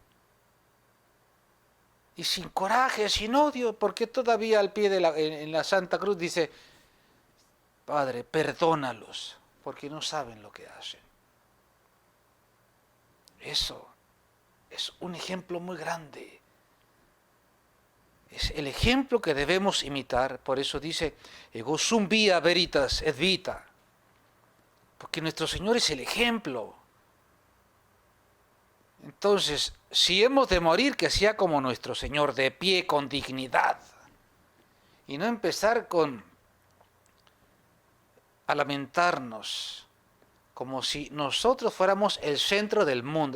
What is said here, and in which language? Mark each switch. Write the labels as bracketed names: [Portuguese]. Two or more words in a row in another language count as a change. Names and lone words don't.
[Spanish] Y sin coraje, sin odio, porque todavía al pie de en la Santa Cruz dice, Padre, perdónalos, porque no saben lo que hacen. Eso es un ejemplo muy grande. Es el ejemplo que debemos imitar. Por eso dice, [Latin] ego sum via veritas et vita. [Spanish] Porque nuestro Señor es el ejemplo. Entonces, si hemos de morir, que sea como nuestro Señor, de pie, con dignidad. Y no empezar a lamentarnos, como si nosotros fuéramos el centro del mundo.